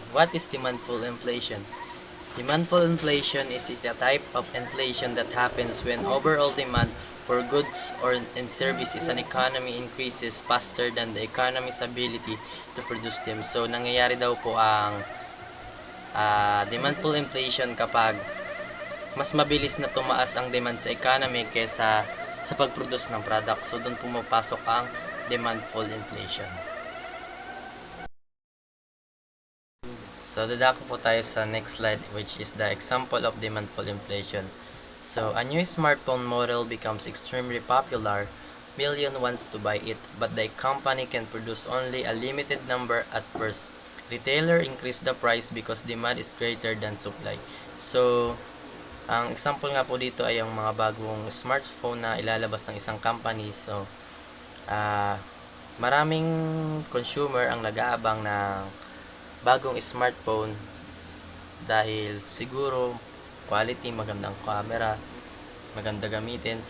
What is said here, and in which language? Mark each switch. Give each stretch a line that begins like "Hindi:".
English: What is demand-pull inflation? Demand-pull inflation is a type of inflation that happens when overall demand for goods or and services an economy increases faster than the economy's ability to produce them.
Filipino: So, nangyayari daw po ang demand-pull inflation kapag mas mabilis na tumaas ang demand sa economy kaysa sa pag-produce ng product. So, doon pumapasok ang demand-pull inflation. So, dadako po tayo sa next slide,
English: which is the example of demand-pull inflation. So, a new smartphone model becomes extremely popular. Million wants to buy it, but the company can produce only a limited number at first. Retailer increase the price because demand is greater than supply.
Filipino: So, ang example nga po dito ay yung mga bagong smartphone na ilalabas ng isang company. So, maraming consumer ang nag-aabang ng bagong smartphone dahil siguro quality, magandang camera, maganda gamitin.